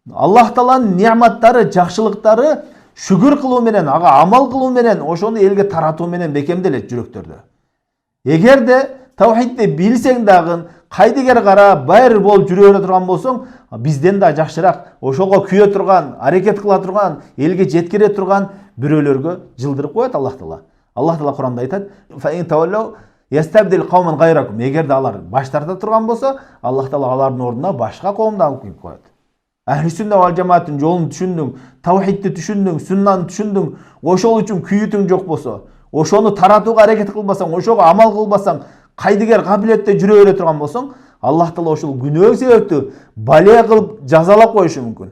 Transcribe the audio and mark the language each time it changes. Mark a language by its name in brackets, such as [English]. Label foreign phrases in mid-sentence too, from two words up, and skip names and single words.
[Kyrgyz] Көрүңүздөр, Аллах Тааланын неаматтары, жакшылыктары шүгүр кылуу менен, ага амал кылуу менен, ошону элге таратуу менен бекемделет жүрөктөрдө. Эгерде тавхидти билсең дагы, кайдыгер кара байыр болуп жүрө бере турган болсоң, бизден да жакшыраак, ошого күйө турган, аракет кыла турган, элге жеткире турган бирөөлөргө жылдырып коет Аллах Таала. Аллах Таала Куранда айтат: [Arabic] "فإن تتولوا يستبدل قوما غيركم". [Kyrgyz] Эгерде алар баш тарта турган болсо, Аллах Таала алардын ордуна башка коомду алып келип коет. Ахли сүннә вал жамааттын жолун түшүндүң, тавхидти түшүндүң, суннаны түшүндүң, ошол үчүн күйүтүң жок болсо, ошону таратууга аракет кылбасаң, ошого амал кылбасаң, кайдыгер кабилетте жүрө бере турган болсоң, Аллах Таала ошол күнөө себептүү балия кылып жазалап коюшу мүмкүн.